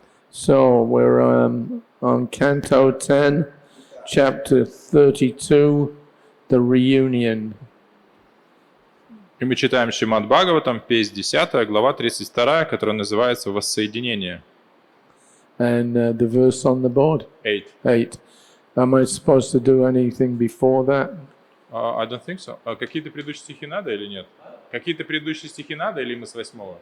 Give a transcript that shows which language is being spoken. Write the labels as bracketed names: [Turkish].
[English] So we're on Canto 10, Chapter 32, The Reunion. [Russian] И мы читаем Śrīmad-Bhāgavatam, песнь 10, глава 32, которая называется «Воссоединение». [English] And the verse on the board? 8. Am I supposed to do anything before that? I don't think so. [Russian] Какие-то предыдущие стихи надо или нет? Какие-то предыдущие стихи надо или мы с 8-го?